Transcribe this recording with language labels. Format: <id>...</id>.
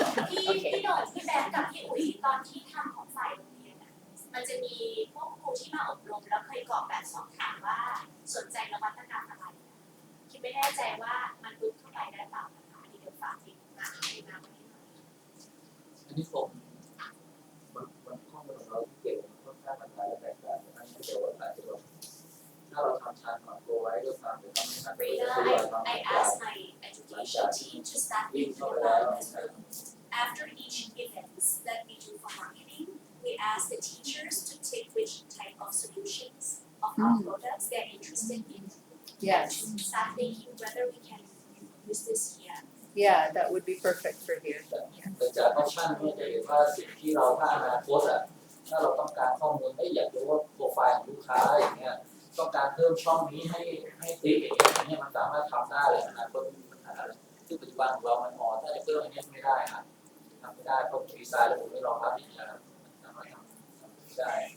<th>พี่โดนพี่แบงค์กับพี่อุ๋ยตอนที่ทำของฝ่ายโรงเรียนอ่ะมันจะมีพวกครูที่มาอบรมแล้วเคยกรอกแบบสอบถามว่าสนใจนวัตกรรมอะไรคิดไม่แน่ใจว่ามันลุกเข้าไปได้เปล่านะคะที่เดี๋ยวฝากอีกมาให้มาวันนี้ อันนี้ผมมันข้อมูลของเราที่เก็บมันค่อนข้างมันหลายและแตกต่างกันนะเดี๋ยวอาจจะแบบถ้าเราทำชาร์ตตัวไว้ก็ตามหรือทำให้มันเป็น</th> <en>Rita,</en> <th>ตัวอย่าง</th> <en>I asked my education team to start thinking about as well. After each event that we do for marketing, we ask the teachers to take which type of solutions of our products they're interested in. yes, And start thinking whether we can use this here. yeah, that would be perfect for here.</en> <th>แต่จากออปชั่นเนี่ยจะเห็นว่าสิ่งที่เราถ้าอนาคตอ่ะถ้าเราต้องการข้อมูลอยากรู้ว่าโปรไฟล์ของลูกค้าอย่างเงี้ยต้องการเพิ่มช่องนี้ให้ติ๊กอย่างเงี้ยมันสามารถทำได้เลยอนาคตไม่มีปัญหาเลยซึ่งปัจจุบันของเรามันถ้าจะเพิ่มอันนี้ไม่ได้ครับทำไม่ได้เพราะดีไซน์ระบบไม่รองรับอย่างเงี้ยครับสามารถทำได้</th>